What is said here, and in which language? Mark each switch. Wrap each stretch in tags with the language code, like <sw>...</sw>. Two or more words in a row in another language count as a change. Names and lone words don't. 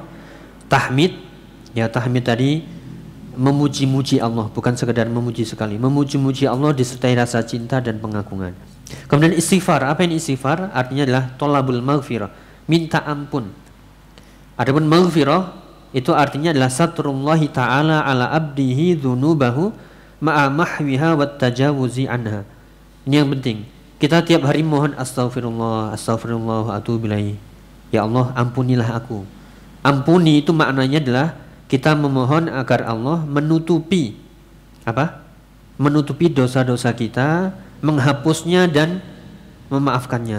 <id>Tahmid, ya, tahmid tadi memuji-muji Allah, bukan sekedar memuji sekali, memuji-muji Allah disertai rasa cinta dan pengagungan. Kemudian istighfar, apa ini istighfar? Artinya adalah</id> <ar>طلب المغفرة,</ar> <id>minta ampun. Adapun maghfirah itu artinya adalah</id> <ar>ستر الله تعالى على عبده ذنوبه مع محوها والتجاوز عنها.</ar> <id>Ini yang penting. Kita tiap hari mohon</id> <ar>أستغفر الله، أستغفر الله أتوب إليه.</ar> <id>Ya Allah, ampunilah aku. Ampuni itu maknanya adalah kita memohon agar Allah menutupi apa? Menutupi dosa-dosa kita menghapusnya dan memaafkannya.</id>